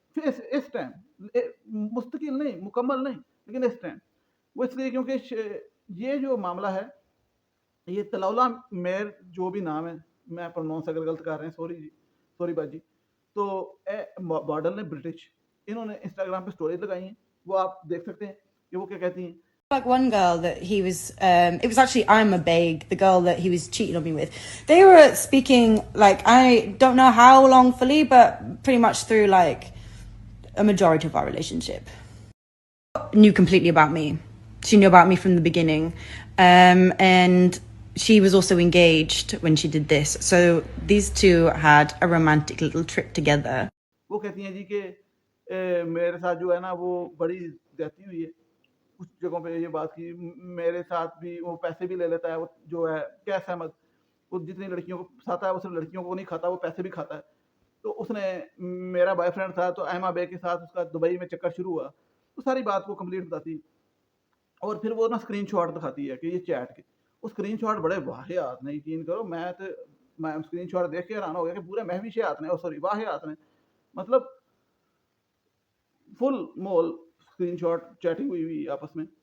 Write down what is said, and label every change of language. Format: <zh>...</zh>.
<hi>फिर इस टाइम मुस्तकिल नहीं, मुकम्मल नहीं, लेकिन इस टाइम वो इसलिए क्योंकि ये जो मामला है, ये तलौला मेर जो भी नाम है, मैं प्रोनाउंस अगर गलत कर रहे हैं सॉरी जी, सॉरी बाजी। तो मॉडल ने ब्रिटिश, इन्होंने इंस्टाग्राम पे स्टोरीज लगाई हैं, वो आप देख सकते हैं कि वो क्या कहती हैं।</hi> <en>Like one girl that he was, it was actually Ima Baig, the girl that he was cheating on me with. They were speaking, like, I don't know how longfully, but pretty much through, like, a majority of our relationship. Knew completely about me. She knew about me from the beginning. And she was also engaged when she did this. So these two had a romantic little trip together.</en> <hi>वो कहती हैं जी कि मेरे साथ जो है ना वो बड़ी ज्यादती हुई है, कुछ जगहों पे ये बात की, मेरे साथ भी वो पैसे भी ले लेता है, वो जो है कैश अहमद, वो जितनी लड़कियों को फंसाता है वो सिर्फ लड़कियों को नहीं खाता, वो पैसे भी खाता है। तो उसने, मेरा बॉयफ्रेंड था तो अहमा बे के साथ उसका दुबई में चक्कर शुरू हुआ, तो सारी बात को कंप्लीट बताती, और फिर वो ना स्क्रीनशॉट दिखाती है कि ये चैट के, वो स्क्रीनशॉट बड़े वाहियात ने, यकीन करो, मैं स्क्रीनशॉट देख के हैरान हो गया कि पूरे महविशियात ने, सॉरी वाहियात ने, मतलब फुल मोल स्क्रीनशॉट चैटिंग हुई हुई आपस में।</hi>